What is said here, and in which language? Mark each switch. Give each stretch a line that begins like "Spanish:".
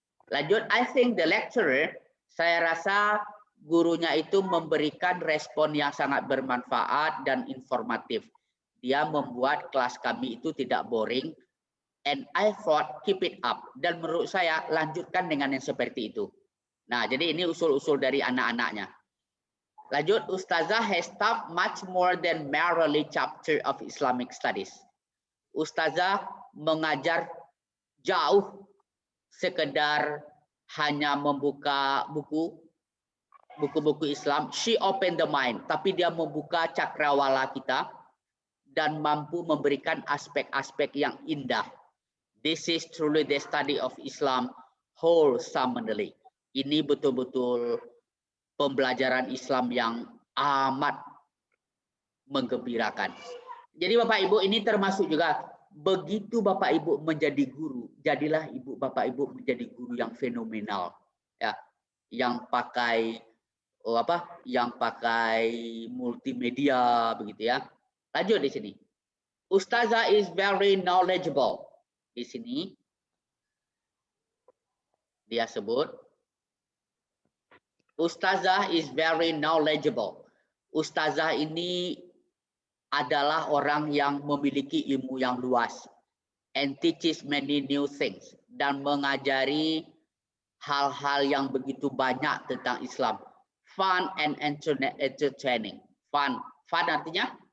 Indonesian: Lanjut,
English: I think the lecturer,
Indonesian: saya rasa gurunya itu memberikan respon yang sangat bermanfaat dan informatif. Dia membuat kelas kami itu tidak boring,
English: and I thought keep it up.
Indonesian: Dan menurut saya lanjutkan dengan yang seperti itu. Nah, jadi ini usul-usul dari anak-anaknya.
English: Lanjut, Ustazah has taught much more than merely chapter of Islamic studies.
Indonesian: Ustazah mengajar jauh sekedar hanya membuka buku-buku Islam.
English: She opened the mind,
Indonesian: tapi dia membuka cakrawala kita dan mampu memberikan aspek-aspek yang indah.
English: This is truly the study of Islam wholesomely.
Indonesian: Ini betul-betul pembelajaran Islam yang amat menggembirakan. Jadi Bapak Ibu, ini termasuk juga begitu Bapak Ibu menjadi guru, jadilah Ibu Bapak Ibu menjadi guru yang fenomenal ya, yang pakai yang pakai multimedia begitu ya. Lanjut di sini.
English: Ustazah is very knowledgeable.
Indonesian: Di sini dia sebut
English: Ustazah is very knowledgeable.
Indonesian: Ustazah ini adalah orang yang memiliki ilmu yang luas
English: and teaches many new things,
Indonesian: dan mengajari hal-hal yang begitu banyak tentang Islam.
English: Fun and entertaining. Fun artinya